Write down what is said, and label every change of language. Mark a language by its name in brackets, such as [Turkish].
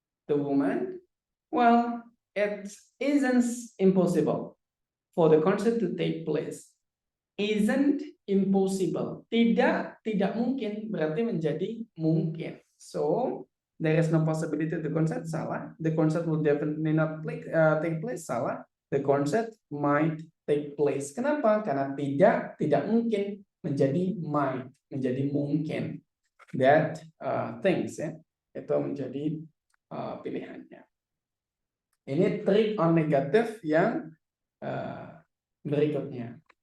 [English] The woman, well, it isn't impossible for the concert to take place. Isn't impossible. [Indonesian] Tidak mungkin berarti menjadi mungkin. [English] So, there is no possibility the concert, [Indonesian] salah. [English] The concert will definitely not take place, salah. The concert might take place. [Indonesian] Kenapa? Karena tidak mungkin menjadi might, menjadi mungkin. [English] That things, [Indonesian] ya, itu menjadi pilihannya. Ini trik on negatif yang berikutnya.